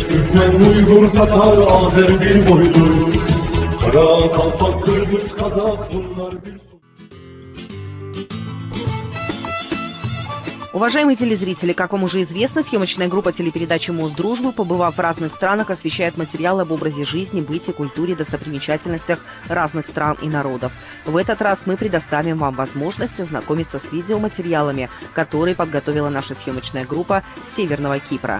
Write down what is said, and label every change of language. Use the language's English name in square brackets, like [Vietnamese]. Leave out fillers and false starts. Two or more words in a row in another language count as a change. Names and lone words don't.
[Turkish] Türkmen, Uygur, Tatar, Azer bir boydur. Kara, Kalpak, Kırgız, Kazak bunlar bir... [Russian] Уважаемые телезрители, как вам уже известно, съемочная группа телепередачи «Мост дружбы», побывав в разных странах, освещает материалы об образе жизни, быте, культуре, достопримечательностях разных стран и народов. В этот раз мы предоставим вам возможность ознакомиться с видеоматериалами, которые подготовила наша съемочная группа с Северного Кипра.